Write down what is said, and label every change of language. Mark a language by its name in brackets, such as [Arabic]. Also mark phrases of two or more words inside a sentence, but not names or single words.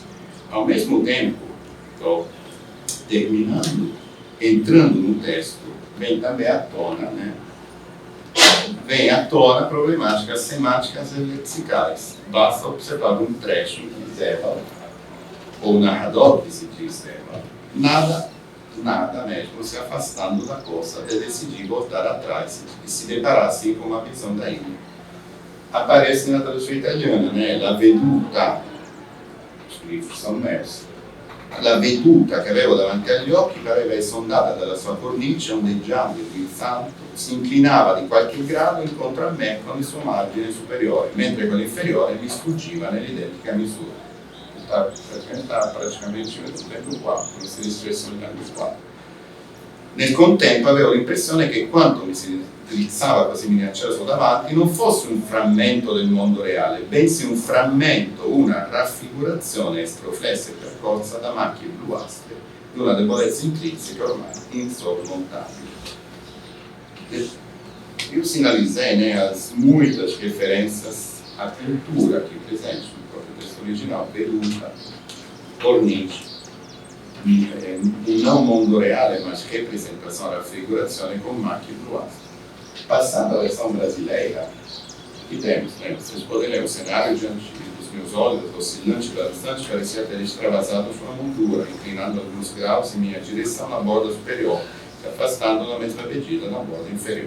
[Portuguese] Ao mesmo tempo, entrando no texto, vem também à tona, problemáticas semáticas e lexicais. Basta observar um trecho em que Zeba, ou narrador que se diz Zeba, nada mesmo se afastando da costa de decidir voltar atrás e se deparar assim com uma visão da ilha. Aparece na tradução italiana, [Italian] La veduta, [Portuguese] os livros são meus. [Italian] La veduta che avevo davanti agli occhi pareva esondata dalla sua cornice, ondeggiando, guizzando, si inclinava di qualche grado incontro a me con il suo margine superiore, mentre quello inferiore mi sfuggiva nell'identica misura. [Portuguese] Está praticamente dentro do quadro, come se estivesse olhando o quadro. [Italian] Nel contempo avevo l'impressione che quanto mi si drizzava quasi minaccioso davanti non fosse un frammento del mondo reale, bensì un frammento, una raffigurazione estroflessa e percorsa da macchie bluastre di una debolezza intrinseca ormai insormontabile. [Portuguese] Eu sinalizei as muitas referências à cultura aqui presente no próprio texto original, [Italian] veduta, cornice, [Portuguese] não mundo reale, mas representação, raffigurazione com [Italian] macchie bluastre. [Portuguese] Passando à versão brasileira, que temos, vocês podem ler o cenário diante dos meus olhos, oscilante e bastante, parecia ter extravasado sua moldura, inclinando alguns graus em minha direção na borda superior, se afastando na mesma medida na borda inferior.